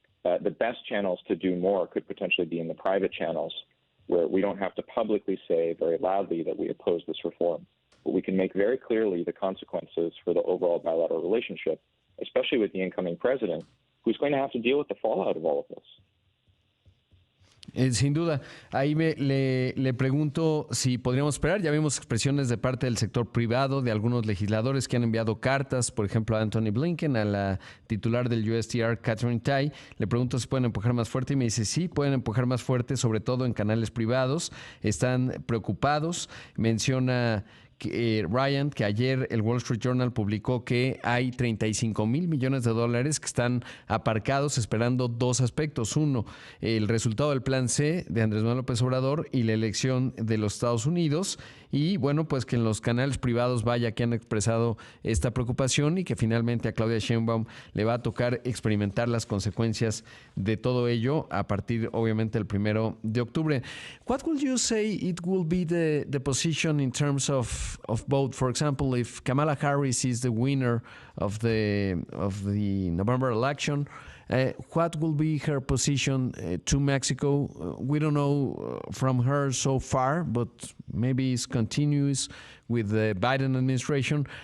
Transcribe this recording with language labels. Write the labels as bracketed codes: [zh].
[en] The best channels to do more could potentially be in the private channels, where we don't have to publicly say very loudly that we oppose this reform, but we can make very clearly the consequences for the overall bilateral relationship, especially with the incoming president, who's going to have to deal with the fallout of all of this. [es] Sin duda, ahí le pregunto si podríamos esperar. Ya vimos expresiones de parte del sector privado, de algunos legisladores que han enviado cartas, por ejemplo a Antony Blinken, a la titular del USTR, Catherine Tai. Le pregunto si pueden empujar más fuerte y me dice sí, pueden empujar más fuerte, sobre todo en canales privados. Están preocupados. Menciona Ryan, que ayer el Wall Street Journal publicó que hay 35 mil millones de dólares que están aparcados esperando dos aspectos. Uno, el resultado del plan C de Andrés Manuel López Obrador y la elección de los Estados Unidos. Y bueno, pues que en los canales privados vaya que han expresado esta preocupación y que finalmente a Claudia Sheinbaum le va a tocar experimentar las consecuencias de todo ello a partir, obviamente, del 1 de octubre. [en] What would you say it will be the position in terms of vote? For example, if Kamala Harris is the winner of the November election, what will be her position to Mexico? We don't know from her so far, but maybe it's continuous with the Biden administration.